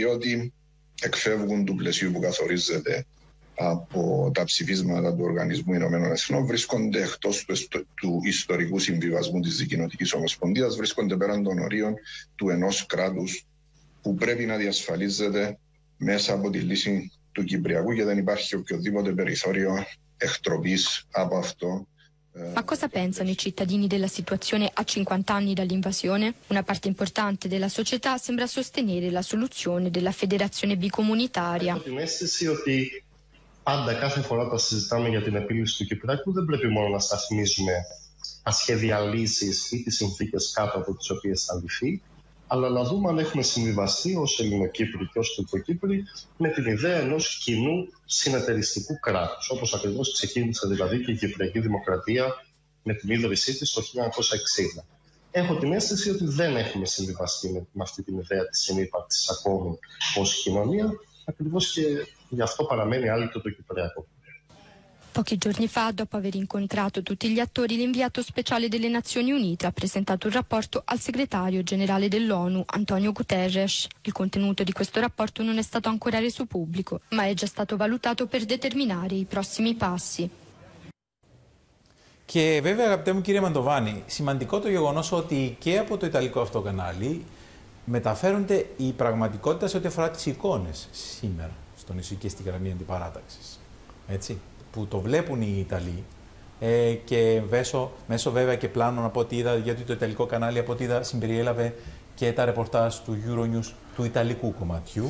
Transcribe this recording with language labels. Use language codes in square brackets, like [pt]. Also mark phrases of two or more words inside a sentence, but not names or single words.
[el] διότι εκφεύγουν του πλαισίου που καθορίζεται από τα ψηφίσματα του Οργανισμού Ηνωμένων Εθνών, βρίσκονται εκτός του ιστορικού συμβιβασμού της Δικοινοτικής Ομοσπονδίας, βρίσκονται πέραν των ορίων του ενός κράτους που πρέπει να διασφαλίζεται μέσα από τη λύση του Κυπριακού και δεν υπάρχει οποιοδήποτε περιθώριο εκτροπής από αυτό. [it] Ma cosa pensano i cittadini della situazione a 50 anni dall'invasione? Una parte importante della società sembra sostenere la soluzione della federazione bicomunitaria. [el] Έχω την αίσθηση ότι πάντα κάθε φορά τα συζητάμε για την επίλυση του Κυπριακού, δεν πρέπει μόνο να σταθμίζουμε ασχέδια λύσεις ή τις συνθήκες κάτω από τις οποίες θα λυθεί, αλλά να δούμε αν έχουμε συμβιβαστεί ως Ελληνοκύπροι και ως Τουρκοκύπροι με την ιδέα ενός κοινού συνεταιριστικού κράτους, όπως ακριβώς ξεκίνησε δηλαδή και η Κυπριακή Δημοκρατία με την ίδρυσή της το 1960. Έχω την αίσθηση ότι δεν έχουμε συμβιβαστεί με αυτή την ιδέα της συνύπαρξης ακόμη ως κοινωνία, ακριβώς και γι' αυτό παραμένει άλυτο το Κυπριακό. [it] Pochi giorni fa, dopo aver incontrato tutti gli attori, l'inviato speciale delle Nazioni Unite ha presentato un rapporto al segretario generale dell'ONU, Antonio Guterres. Il contenuto di questo rapporto non è stato ancora reso pubblico, ma è già stato valutato per determinare i prossimi passi. [el] Και βέβαια, αγαπητέ μου κύριε Μαντοβάνη, σημαντικό το γεγονός ότι και από το Ιταλικό αυτό κανάλι μεταφέρονται η πραγματικότητα σε ό,τι αφορά τις εικόνες σήμερα στο νησί και στη γραμμή αντιπαράταξης. Έτσι. Που το βλέπουν οι Ιταλοί και μέσω βέβαια και πλάνων από ό,τι είδα, γιατί το Ιταλικό κανάλι από ό,τι είδα συμπεριέλαβε και τα ρεπορτάζ του Euronews του Ιταλικού κομματιού.